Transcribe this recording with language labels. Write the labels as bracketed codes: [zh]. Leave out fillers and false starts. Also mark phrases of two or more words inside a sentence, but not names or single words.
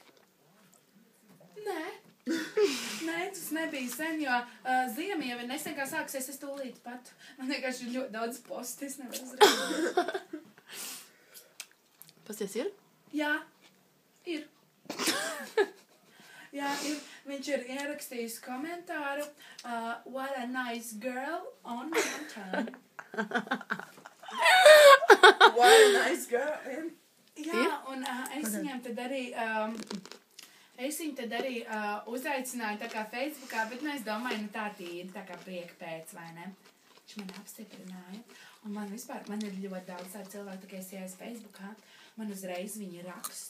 [lv] Nē, tas nebija sen, jo ziema jau ir nesen kā sāksies, es tūlīt pat. Man vienkārši ir ļoti daudz posti, es nevaru uzrakstīt. Pasties ir? Jā, ir. Jā, viņš ir ierakstījis komentāru [en] what a nice girl on mountain. What a nice girl. [lv] Jā, un es viņam tad arī uzaicināju tā kā Facebookā, bet es domāju, tā tīri, tā kā prieka pēc, vai ne? Viņš man apstiprināja. Un man ir ļoti daudz tādu cilvēku, tā kā es ieies Facebookā, man uzreiz viņi raksta.